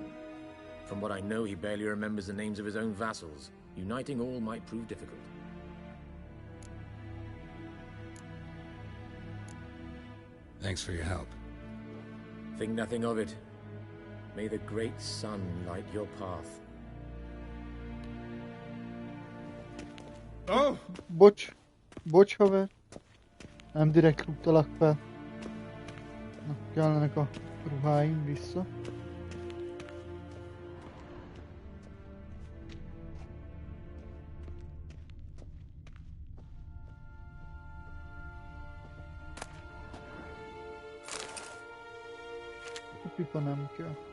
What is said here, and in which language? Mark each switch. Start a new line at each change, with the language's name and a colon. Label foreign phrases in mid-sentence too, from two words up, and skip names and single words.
English: From what I know, he barely remembers the names of his own vassals. Uniting all might prove difficult. Thanks for your help. Think nothing of it. May the great sun light your path. Oh!
Hungarian: Bocs haver. Nem direkt rúgtalak fel. Na, kellenek a ruháim vissza. A pipa nem kell.